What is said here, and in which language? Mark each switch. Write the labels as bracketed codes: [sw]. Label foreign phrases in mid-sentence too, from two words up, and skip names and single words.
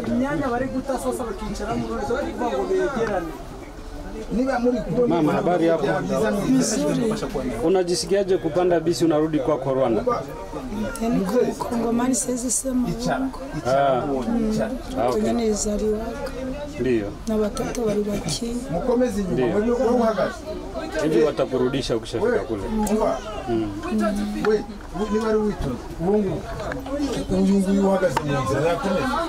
[rw] Imyanya bari gutasosa bakicara mu ruzo bari kuvuga ngo begerane. Niba muri kubona [sw] mama, habari yako? Unajisikiaje kupanda bisi unarudi kwa Rwanda? Kongomani siwezi sema. Okay. Ndio. Na watoto walibaki. [rw] Mukomeze nyuma uhagaze. [sw] Hivi watakurudisha ukishafika kule. Wewe ni bari wito. [rw] Uyu uhagaze neza yakomeze.